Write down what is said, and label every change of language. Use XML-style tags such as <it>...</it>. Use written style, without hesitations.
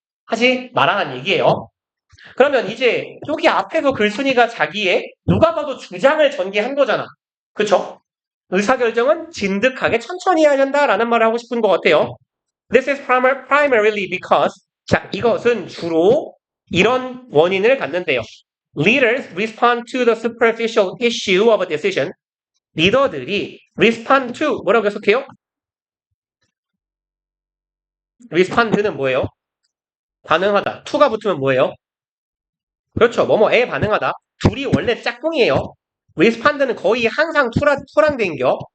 <ko>하지 말라는 얘기예요. 그러면 이제 여기 앞에서 글쓴이가 자기의 누가 봐도 주장을 전개한 거잖아. 그쵸? 의사결정은 진득하게 천천히 해야 된다라는 말을 하고 싶은 것 같아요.</ko> <en>This is primarily because</en> <ko>자, 이것은 주로 이런 원인을 갖는데요.</ko> <en>Leaders respond to the superficial issue of a decision.</en> <ko>리더들이 respond to 뭐라고 해석해요? respond는 뭐예요? 반응하다. to가 붙으면 뭐예요? 그렇죠. 뭐뭐에 반응하다. 둘이 원래 짝꿍이에요. respond는 거의 항상 투랑 된겨.</ko>